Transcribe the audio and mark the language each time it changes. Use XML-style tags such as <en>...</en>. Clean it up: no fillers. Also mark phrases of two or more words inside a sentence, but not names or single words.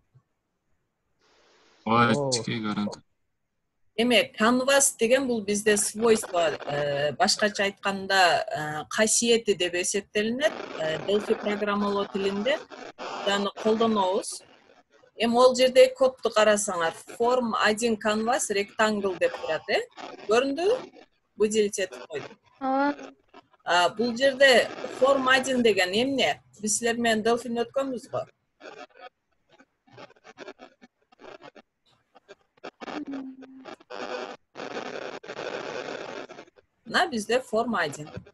<ky>Ой, чекей көрүнөт. Эми Canvas деген бул бизде свойство, башкача айтканда касиети деп эсептелинет. Delphi программалоо тилинде аны колдонобуз. Эми ол жерде кодду карасаңар,</ky> <en>form 1 canvas rectangle</en> <ky>деп турат, көрүндүбү? Выделить этип койдум. Бул жерде form 1 деген эмне? Биз силер менен Delphi'ни өткөнбүз го. Мына бизде form 1.</ky>